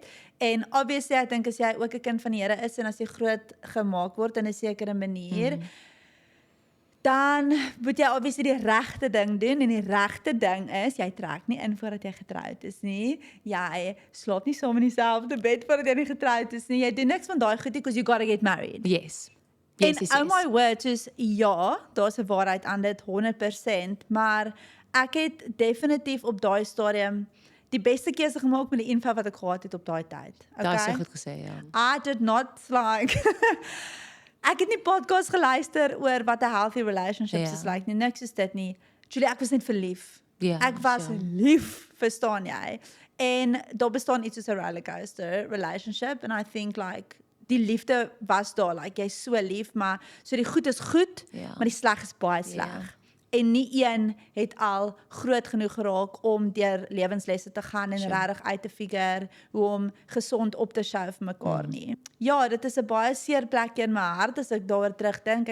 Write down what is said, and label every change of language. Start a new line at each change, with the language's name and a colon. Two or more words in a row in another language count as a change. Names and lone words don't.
Afrikaans: En obviously ek dink as jy ook 'n kind van die Here is en as jy groot gemaak word in 'n sekere manier, dan moet jy obviously die regte ding doen en die regte ding is jy trek nie in voordat jy getroud is nie. Jy slaap nie saam in dieselfde bed voordat jy nie getroud is nie. Jy doen niks van daai goed nie
English: because you gotta get married.
Afrikaans: Yes. En
English: oh my word,
Afrikaans: soos ja, daar's 'n waarheid aan dit 100%, maar ek het definitief op daai stadium die beste keuse gemaak met die info wat ek gehad het op daai tyd. Daar is so goed gesê, ja.
English: I did not like
Afrikaans: ek het nie podcast geluister oor wat 'n
English: healthy relationships
Afrikaans: is like nie, niks is dit nie. Julie, ek was net verlief. Ja, Ek was sure. lief, verstaan jy? En daar bestaan iets soos 'n
English: rollercoaster relationship and I think like
Afrikaans: die liefde was daar, like jy's so lief, maar so die goed is goed, Ja. maar die sleg is baie sleg. En nie een het al groot genoeg geraak om deur lewenslesse te gaan en regtig uit te figure hoe om gesond op te show vir mekaar nie. Ja, dit is 'n baie seer plek in my hart as ek daaroor terugdink.